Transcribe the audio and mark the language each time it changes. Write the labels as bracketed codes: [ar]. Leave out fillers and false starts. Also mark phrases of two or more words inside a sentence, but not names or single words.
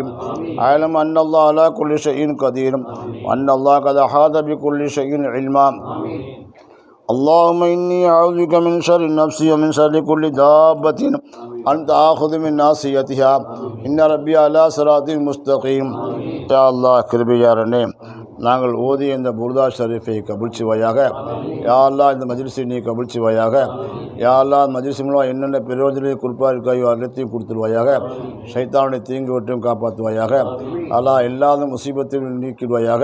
[ar] أعلم أن الله على كل شيء قدير وأن الله قد أحاط بكل شيء علما. اللهم إني أعوذ بك من شر نفسي ومن شر كل دابة أنت آخذ من ناصيتها إن ربي على صراط مستقيم. يا الله [ta] கிருபையாளனே, நாங்கள் ஓதிய இந்த புர்தா ஷரீஃபை கபூல் செய்வாயாக. [ar] يا الله, [ta] இந்த மஜ்லிஸை நீ கபூல் செய்வாயாக. [ar] يا الله, [ta] மஜ்லிஸ் மூலம் என்னென்ன பிரயோஜன குறிப்பாக இருக்காயோ எல்லாத்தையும் கொடுத்துருவாயாக. ஷைத்தானுடைய தீங்கு வட்டையும் காப்பாற்றுவாயாக. அல்லாஹ், எல்லாத முசீபத்தையும் நீக்கிடுவாயாக.